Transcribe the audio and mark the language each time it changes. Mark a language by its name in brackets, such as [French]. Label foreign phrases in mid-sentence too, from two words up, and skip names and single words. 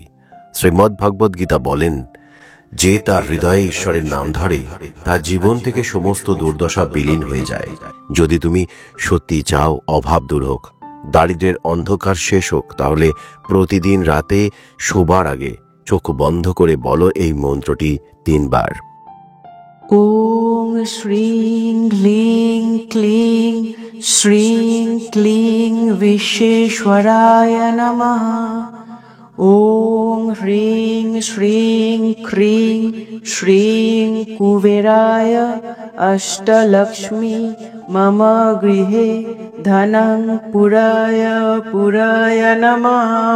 [Bangla] শ্রীমদ্ ভগবদ্ গীতা বলেন, যে তার হৃদয়ে ঈশ্বরের নাম ধরে তার জীবন থেকে সমস্ত দুর্দশা বিলীন হয়ে যায়। যদি তুমি সত্যি চাও অভাব দূর হোক, দারিদ্র্যের অন্ধকার শেষ হোক, তাহলে প্রতিদিন রাতে শোবার আগে চোখ বন্ধ করে বলো এই মন্ত্রটি 3 বার। [Sanskrit] ॐ श्रीं ह्लीं क्लीं श्रीं क्लीं विश्वेश्वराय नमः। ॐ ह्रीं श्रीं क्रीं श्रीं कुबेराय अष्टलक्ष्मी मम गृहे धनं पुराय नमः।